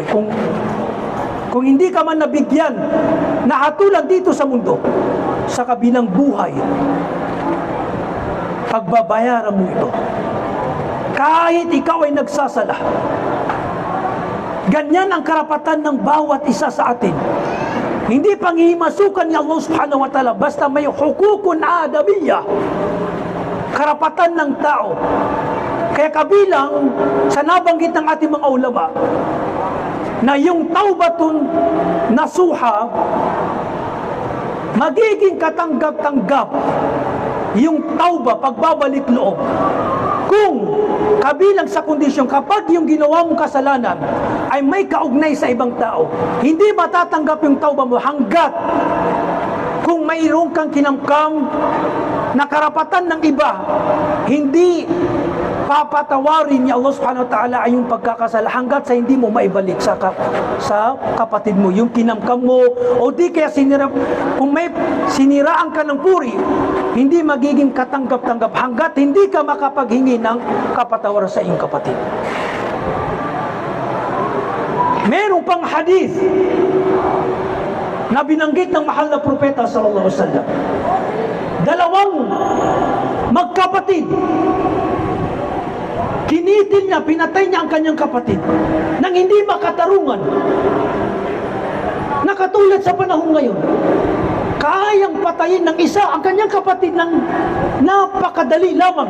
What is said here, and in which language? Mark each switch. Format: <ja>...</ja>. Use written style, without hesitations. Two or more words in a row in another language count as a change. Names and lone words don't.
<tl>Kung hindi ka man nabigyan na hatulan dito sa mundo, sa kabilang buhay, pagbabayaran mo ito. Kahit ikaw ay nagsasala, ganyan ang karapatan ng bawat isa sa atin. Hindi panghihimasukan ni Allah</tl> <ar>سبحانه وتعالى</ar> <tl>basta may</tl> <ar>حقوق آدمية,</ar> <tl>karapatan ng tao. Kaya kabilang sa nabanggit ng ating mga ulama na yung</tl> <ar>توبة نصوحا,</ar> <tl>magiging katanggap-tanggap yung tauba, pagbabalik loob, kung kabilang sa kondisyon kapag yung ginawa mong kasalanan ay may kaugnay sa ibang tao, hindi matatanggap yung tauba mo hanggat kung mayroon kang kinamkam na karapatan ng iba, hindi papatawarin ni Allah</tl> <ar>سبحانه وتعالى</ar> <tl>ay yung pagkakasala hanggat sa hindi mo maibalik sa kapatid mo yung kinamkam mo, o di kaya kung may siniraan ka ng puri, hindi magiging katanggap-tanggap hanggat hindi ka makapaghingi ng kapatawaran sa iyong kapatid. Meron pang hadith na binanggit ng mahal na propeta</tl> <ar>صلى الله عليه وسلم.</ar> <tl>Dalawang magkapatid, kinitil niya, pinatay niya ang kanyang kapatid nang hindi makatarungan. Nakatulad sa panahon ngayon, kayang patayin ng isa ang kanyang kapatid ng napakadali lamang.</tl>